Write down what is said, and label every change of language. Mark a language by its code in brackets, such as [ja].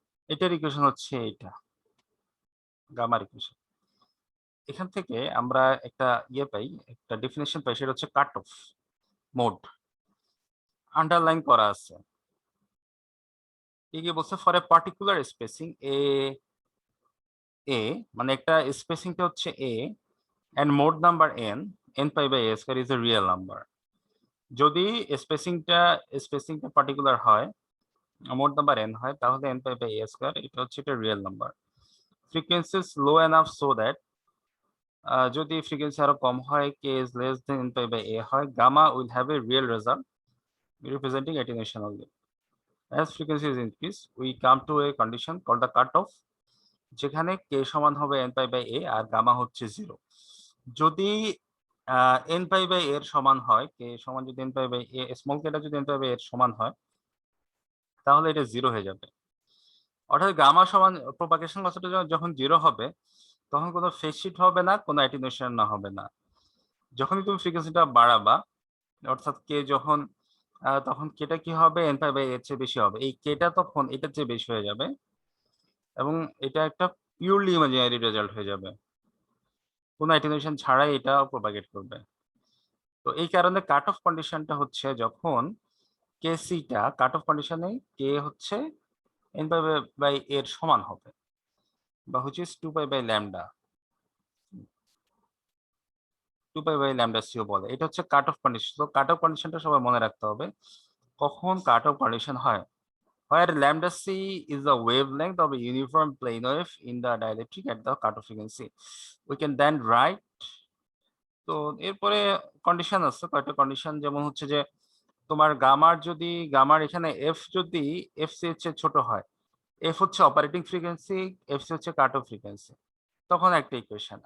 [bn] এটার ইকুয়েশন হচ্ছে এইটা, গামার ইকুয়েশন। এখান থেকে আমরা একটা পাই, একটা ডেফিনেশন পাই, সেটা হচ্ছে কাট অফ মোড। আন্ডারলাইন করা আছে, কি বলছে? ফর এ পার্টিকুলার স্পেসিং এ, মানে একটা স্পেসিংটা হচ্ছে এ, [en] and mode number n pi by a square is a real number. [bn] যদি স্পেসিংটা পার্টিকুলার হয়, মোড নাম্বার n হয়, তাহলে n pi by a square এটা হচ্ছে একটা real number. [en] frequency is low enough so that, [bn] যদি ফ্রিকোয়েন্সি আরো কম হয়, [en] k is less than n pi by a হয়, gamma will have a real result representing attenuation only. As frequency is increased, we come to a condition called the cutoff, [bn] যেখানে k সমান হবে n pi by a আর gamma হচ্ছে 0। যদি n pi by a এর সমান হয়, k সমান যদি n pi by a, small kটা যদি n pi by a এর সমান হয়, তাহলে এটা 0 হয়ে যাবে। অর্থাৎ গামা সমান প্রপাগেশন লসটা যখন 0 হবে, তখন কোনো ফেজ শিফট হবে না, কোনো অ্যাটেনুয়েশন না হবে না। যখনই তুমি ফ্রিকোয়েন্সিটা বাড়াবা, অর্থাৎ কে যখন তখন কেটা কি হবে, n pi by a এর চেয়ে বেশি হবে, এই কেটা তখন এটার চেয়ে বেশি হয়ে যাবে এবং এটা একটা পিওরলি ইমাজিনারি রেজাল্ট হয়ে যাবে, কোনো অ্যাটেনুয়েশন ছাড়াই এটা প্রপাগেট করবে। তো এই কারণে কাট অফ কন্ডিশনটা হচ্ছে যখন কে সিটা কাট অফ কন্ডিশনে কে হচ্ছে n pi by a এর সমান হবে, বা হচ্ছে 2 pi by lambda, 2 pi by lambda c বলে। এটা হচ্ছে কাট অফ কন্ডিশন। তো কাট অফ কন্ডিশনটা সবাই মনে রাখতে হবে। কখন কাট অফ কন্ডিশন হয়? [en] Where lambda c is the wavelength of a uniform plane wave in the dielectric at the cutoff frequency. We can then write, [bn] তো এরপরে কন্ডিশন আছে কয়েকটা কন্ডিশন, যেমন হচ্ছে যে তোমার গামার এখানে এফ যদি এফ সি এর চেয়ে ছোট হয়, এফ হচ্ছে অপারেটিং ফ্রিকোয়েন্সি, এফ সি হচ্ছে কাট অফ ফ্রিকোয়েন্সি, তখন একটা ইকুয়েশন।